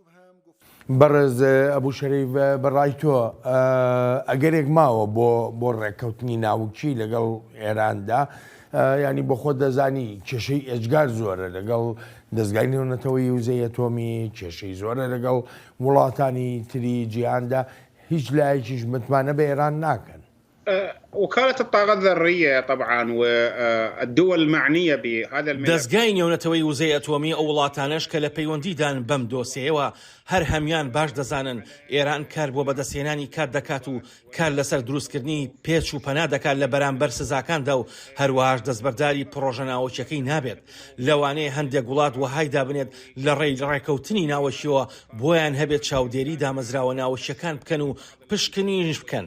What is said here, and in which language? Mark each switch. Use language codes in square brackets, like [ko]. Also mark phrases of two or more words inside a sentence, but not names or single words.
[ckb] بەڕێز ئەبوو شەریف بەڕای تۆ ئەگەرێک ماوە بۆ ڕێکەوتنی ناوکی لەگەڵ ئێراندا، ینی بۆ خۆ دەزانی کێشەی ئەجگار زۆرە لەگەڵ دەستگای نێونەتەوەیی وزەی ئەتۆمی، کێشەی زۆرە لەگەڵ وڵاتانی تری جیهاندا، هیچ لایەکیش متمانە بە ئێران ناکەن. [ar] وكالة الطاقة الذرية طبعا والدول المعنية بهذا الملف. [ckb] دەستگای نێونەتەوەی وزەی ئەتۆمی ئەو وڵاتانەش کە لە پەیوەندیدان بەم دۆسیەوە هەر هەمیان باش دەزانن ئێران کار بۆ بەدەستهێنانی کار دەکات و کار لەسەر دروستکردنی پێچ و پەنا دەکات لە بەرامبەر سزاکاندا و هەروەهاش دەستبەرداری پرۆژە ناوەکیەکەی نابێت. لەوانەیە هەندێک وڵات وهای دابنێت لە ڕێی ڕێکەوتنی ناوەشیەوە بۆیان هەبێت چاودێری دامەزراوە ناوەشیەکان بکەن و پشکنیش بکەن.